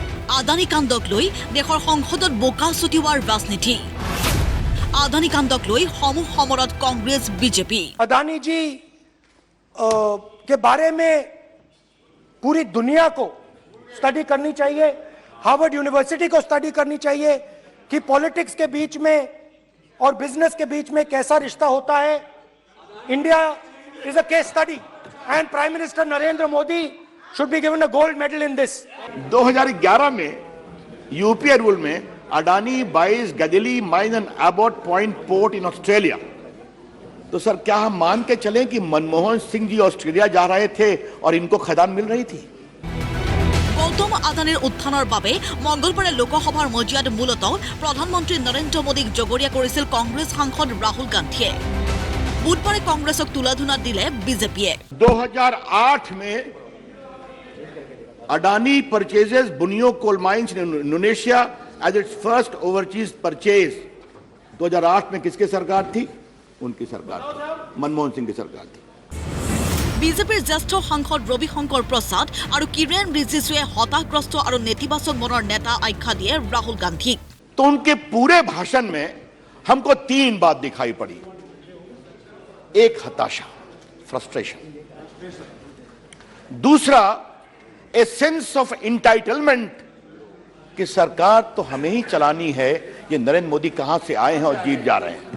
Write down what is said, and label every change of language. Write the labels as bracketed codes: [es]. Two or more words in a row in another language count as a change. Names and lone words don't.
[as] আদানী কাণ্ডক লৈ দেশৰ সংসদত বোকা ছটিওৱাৰ ৰাজনীতি আদানী কাণ্ডক লৈ সমূহ সমৰত কংগ্ৰেছ বিজেপি [hi] अदानी जी के बारे में पूरी दुनिया को स्टडी करनी चाहिए, हार्वर्ड यूनिवर्सिटी को स्टडी करनी चाहिए कि पॉलिटिक्स के बीच में और बिजनेस के बीच में कैसा रिश्ता होता है. [en] India is a case study and Prime Minister Narendra Modi should be given a gold medal in this. 2011 में UPA rule में Adani buys Gajeli mine and Abbot Point port in Australia. [hi] तो सर क्या हम मान के चलें कि मनमोहन सिंह जी ऑस्ट्रेलिया जा रहे थे और इनको खदान मिल रही थी? [as] গৌতম আদানীৰ উত্থানৰ বাবে মঙ্গলবাৰে লোকসভাৰ মজিয়াত মূলতঃ প্ৰধানমন্ত্ৰী নৰেন্দ্ৰ মোদীক জগৰীয়া কৰিছিল কংগ্ৰেছ সাংসদ ৰাহুল গান্ধীয়ে. বুধবাৰে কংগ্ৰেছক তুলাধুনা দিলে বিজেপিয়ে. [en] 2008 में Adani purchases Bunyu coal mines in Indonesia as its first overseas purchase. [hi] 2008 में किसकी सरकार थी? उनकी सरकार थी, मनमोहन सिंह की सरकार थी. [as] বিজেপিৰ জ্যেষ্ঠ সাংসদ ৰবি শংকৰ প্ৰসাদ আৰু কিৰেণ ৰিজিজুৱে হতাশগ্ৰস্ত আৰু নেতিবাচক মনৰ নেতা আখ্যা দিয়ে ৰাহুল গান্ধীক. [hi] तो उनके पूरे भाषण में हमको 3 बात दिखाई पड़ी. एक हताशा, फ्रस्ट्रेशन. दूसरा [en] a sense of entitlement [hi] कि सरकार तो हमें ही चलानी है, ये नरेंद्र मोदी कहां से आए हैं और जीत जा रहे हैं.